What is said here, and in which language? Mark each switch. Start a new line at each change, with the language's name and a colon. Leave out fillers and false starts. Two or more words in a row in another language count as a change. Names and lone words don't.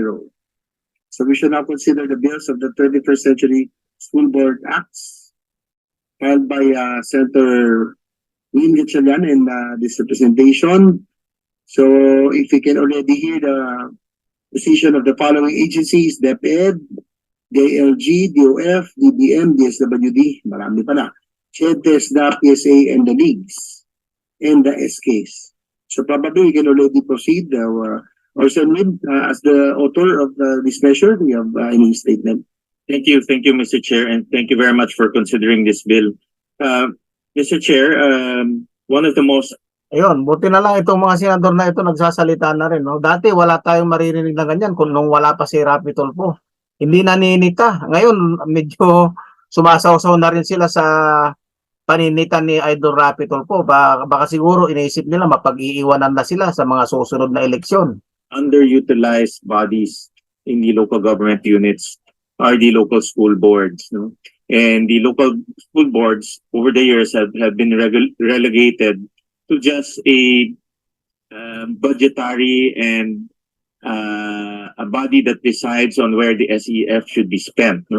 English: So we should now consider the bills of the 21st Century School Board Acts filed by Senator Win Gatchalian in this representation. So if we can already hear the position of the following agencies: DepEd, DILG, DOF, DBM, DSWD,
Filipino: marami pala,
English: CHED, TESDA, PSA, and the leagues, and the SKs. So probably we can already proceed. Or Win, as the author of this measure, we have any statement. Thank you, Mr. Chair, and thank you very much for considering this bill. Mr. Chair, one of the most
Filipino: Ayun, buti na lang itong mga senador na ito nagsasalita na rin, no? Dati wala tayong maririnig na ganyan nung wala pa si Raffy Tulfo. Hindi naninita. Ngayon, medyo sumasaw-saw na rin sila sa paninita ni Idol Raffy Tulfo. Baka siguro iniisip nila mapag-iiwanan na sila sa mga susunod na eleksyon.
English: underutilized bodies in the local government units are the local school boards, no? And the local school boards over the years have been relegated to just a budgetary and a body that decides on where the SEF should be spent, no?